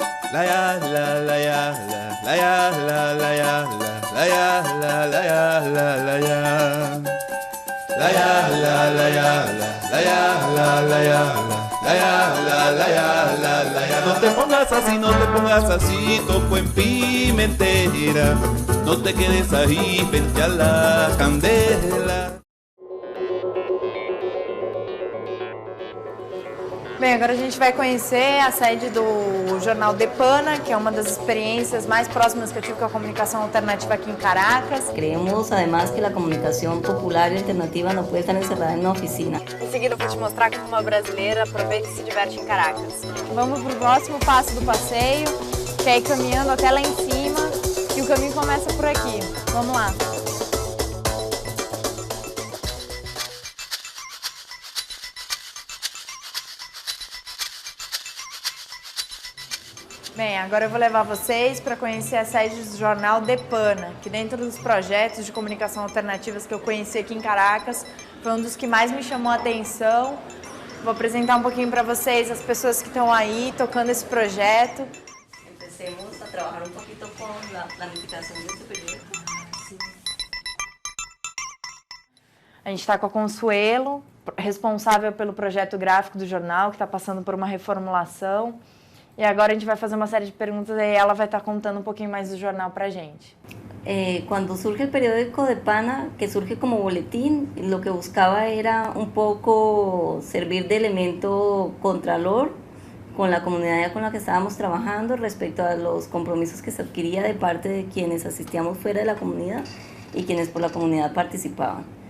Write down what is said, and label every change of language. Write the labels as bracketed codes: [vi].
[es] La ya la la ya la ya la la ya la ya la la ya la la ya la ya la la ya la ya la la ya la ya la la ya la la ya. No te pongas así, no te pongas así, toco en Pimentera. No te quedes ahí, vente a la candela. [pt] Bem, agora a gente vai conhecer a sede do jornal Depana, que é uma das experiências mais próximas que eu tive com a comunicação alternativa aqui em Caracas. [es] Creemos, además, [pt] que a comunicação popular e alternativa não pode estar encerrada em uma oficina. Em seguida eu vou te mostrar como uma brasileira aproveita e se diverte em Caracas. Vamos para o próximo passo do passeio, que é ir caminhando até lá em cima, e o caminho começa por aqui. Vamos lá! Bem, agora eu vou levar vocês para conhecer a sede do jornal Depana, que dentro dos projetos de comunicação alternativas que eu conheci aqui em Caracas, foi um dos que mais me chamou a atenção, Vou apresentar um pouquinho para vocês as pessoas que estão aí tocando esse projeto. [es] Empecemos a trabajar un poquito con la planificación de este proyecto. [pt] A gente está com a Consuelo, responsável pelo projeto gráfico do jornal, que está passando por uma reformulação. E agora a gente vai fazer uma série de perguntas e ela vai estar contando um pouquinho mais do jornal para a gente. [es] Cuando surge el periódico de Pana, que surge como boletín, lo que buscaba era un poco servir de elemento contralor con la comunidad con la que estábamos trabajando respecto a los compromisos que se adquiría de parte de quienes asistíamos fuera de la comunidad y quienes por la comunidad participaban.